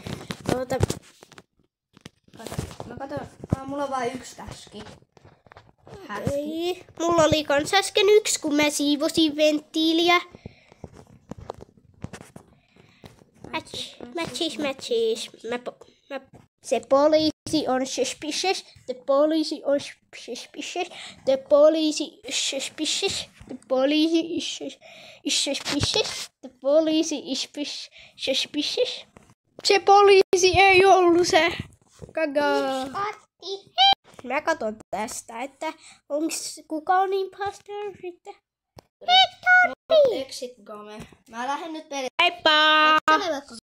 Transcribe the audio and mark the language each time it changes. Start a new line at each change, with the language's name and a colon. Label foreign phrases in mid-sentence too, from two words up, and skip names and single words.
Finnish: Mä katon, mulla on vain yksi täski. Mulla oli kans äsken yksi, kun mä siivosin venttiiliä. Matchis. Se poliisi on suspicious.
English: The police is suspicious. The police is suspicious. The police is suspicious. The police is suspicious.
Finnish: Se poliisi ei ollut se. Kaga. Mä katon tästä, että kuka on impostor sitten.
English: Exit game.
Finnish: Mä lähden nyt peliin. Heippa!